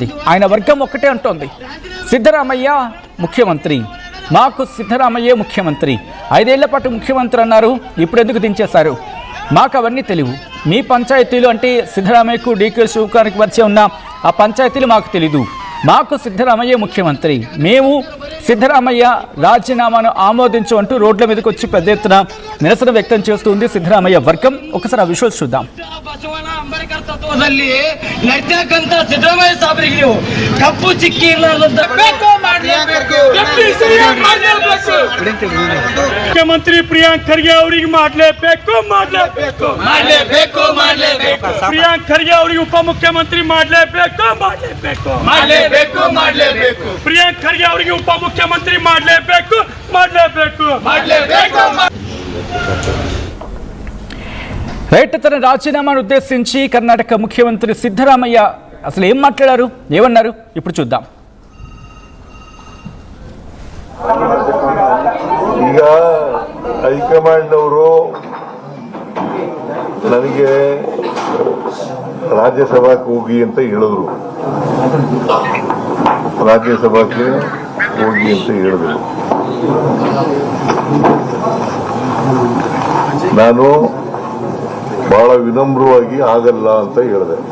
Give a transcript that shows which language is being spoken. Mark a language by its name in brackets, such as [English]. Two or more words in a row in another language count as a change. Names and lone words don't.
[Telugu] ఆయన వర్గం ఒక్కటే అంటోంది, సిద్ధరామయ్య ముఖ్యమంత్రి, మాకు సిద్ధరామయ్యే ముఖ్యమంత్రి, 5 ఏళ్ల పాటు ముఖ్యమంత్రి అన్నారు, ఇప్పుడు ఎందుకు దించేశారు, మాకు అవన్నీ తెలియవు, మీ పంచాయతీలు అంటే సిద్ధరామయ్యకు డీకే శివకుమార్కి మధ్య ఉన్న ఆ పంచాయతీలు మాకు తెలీదు, మాకు సిద్ధరామయ్య ముఖ్యమంత్రి, మేము సిద్ధరామయ్య రాజీనామాను ఆమోదించు అంటూ రోడ్ల మీదకి వచ్చి పెద్ద ఎత్తున నిరసన వ్యక్తం చేస్తుంది సిద్ధరామయ్య వర్గం. ఒకసారి ఆ విజువల్స్ చూద్దాం. [Kannada] ಸಿದ್ದರಾಮಯ್ಯ ಸಾಬ್ರಿಗೆ ನೀವು ಕಪ್ಪು ಚಿಕ್ಕಿ ಮುಖ್ಯಮಂತ್ರಿ ಪ್ರಿಯಾಂಕ್ ಖರ್ಗೆ ಅವರಿಗೆ ಮಾಡಲೇಬೇಕು ಪ್ರಿಯಾಂಕ್ ಖರ್ಗೆ ಅವರಿಗೆ ಉಪಮುಖ್ಯಮಂತ್ರಿ ಮಾಡಲೇಬೇಕು ಪ್ರಿಯಾಂಕ್ ಖರ್ಗೆ ಅವರಿಗೆ ಉಪಮುಖ್ಯಮಂತ್ರಿ ಮಾಡಲೇಬೇಕು [Telugu] రైట్. తన రాజీనామాను ఉద్దేశించి కర్ణాటక ముఖ్యమంత్రి సిద్ధరామయ్య అసలు ఏం మాట్లాడారు, ఏమన్నారు ఇప్పుడు చూద్దాం. [Kannada] ಈಗ ಹೈಕಮಾಂಡ್ನವರು ನನಗೆ ರಾಜ್ಯಸಭಾಕ್ಕೆ ಹೋಗಿ ಅಂತ ಹೇಳಿದ್ರು, ನಾನು ಬಹಳ ವಿನಮ್ರವಾಗಿ ಆಗಲ್ಲ ಅಂತ ಹೇಳಿದೆ.